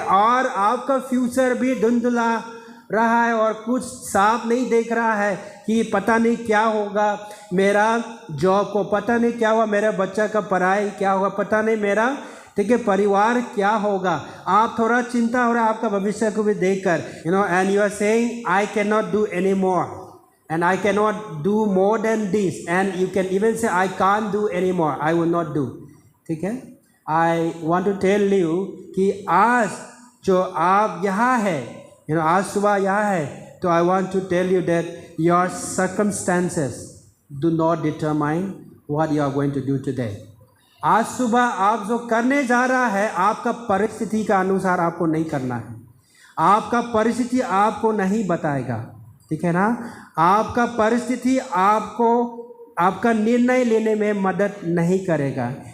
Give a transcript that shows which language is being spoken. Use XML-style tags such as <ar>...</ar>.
<hi>और आपका फ्यूचर भी धुंधला रहा है और कुछ साफ नहीं देख रहा है कि पता नहीं क्या होगा मेरा जॉब को, पता नहीं क्या हुआ मेरा बच्चा का पढ़ाई क्या होगा, पता नहीं मेरा, ठीक है, परिवार क्या होगा. आप थोड़ा चिंता हो रहा है आपका भविष्य को भी देखकर,</hi> <en>And you are saying I can not do any more and I cannot do more than this, and you can even say I can't do any more, I will not do.</en> <hi>ठीक है.</hi> <en>I want to tell you</en> <hi>कि आज जो आप यहाँ है, आज सुबह यहाँ है, तो</hi> <en>I want to tell you that your circumstances do not determine what you are going to do today.</en> <hi>आज सुबह आप जो करने जा रहा है आपका परिस्थिति का अनुसार आपको नहीं करना है. आपका परिस्थिति आपको नहीं बताएगा. ठीक है ना. आपका परिस्थिति आपको आपका निर्णय लेने में मदद नहीं करेगा.</hi>